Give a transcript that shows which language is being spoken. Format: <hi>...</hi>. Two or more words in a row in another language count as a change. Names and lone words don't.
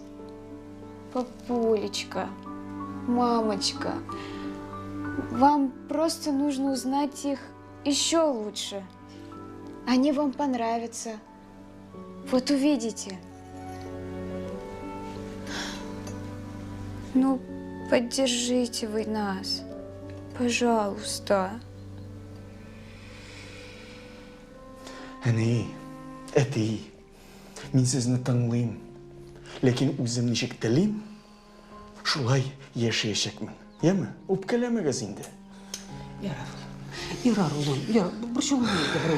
<ru>Папулечка, мамочка, вам просто нужно узнать их еще лучше. Они вам понравятся. Вот увидите. Ну, поддержите вы нас. Пожалуйста.</ru> <tt>Әне, әтей, мин сезне тыңлыйм. Ләкин үзем ничек телим, шулай яшәячәкмен. Яме? Үпкәләмәгез инде. Ярар, улым, ярар, борчылма инде, Брук.</tt>